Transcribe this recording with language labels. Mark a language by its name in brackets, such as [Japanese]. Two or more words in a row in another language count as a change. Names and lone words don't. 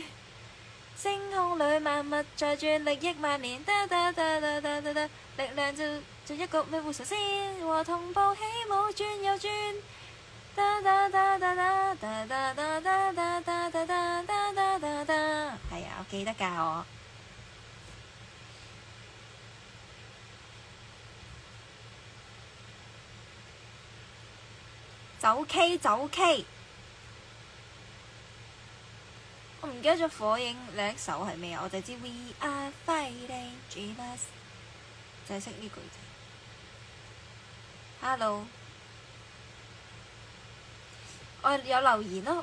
[Cantonese] 星空裏萬物在轉，利益萬年，力量就一個美護神仙，和同步起舞轉又轉，係啊，我記得㗎我。走 K， 我唔記得咗火影另一首係咩啊？我就知 [English] We are fighting dreamers， [Cantonese] 就係識呢句啫。Hello， 我有留言咯。